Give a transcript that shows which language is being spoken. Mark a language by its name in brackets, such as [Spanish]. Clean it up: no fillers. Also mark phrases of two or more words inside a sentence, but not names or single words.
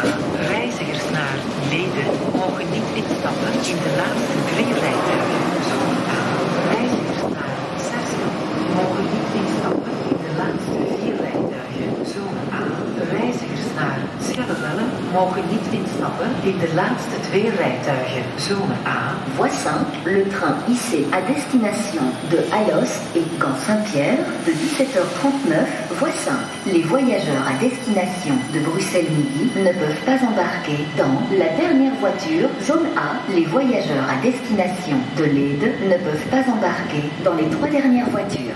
[Dutch] Reizigers naar Leiden mogen niet instappen in de laatste 3 rijtuigen. Zone A. Reizigers naar Seskel mogen niet instappen in de laatste 4 rijtuigen. Zone A. Reizigers naar Schellewelle mogen niet instappen in de laatste 2 rijtuigen. Zone A. [French] Voie 5, le train IC à destination de Alost et Gand-Saint-Pierre de 17h39 Voie 5. Les voyageurs à destination de Bruxelles-Midi ne peuvent pas embarquer dans la dernière voiture. Zone A, les voyageurs à destination de Leyde ne peuvent pas embarquer dans les 3 dernières voitures.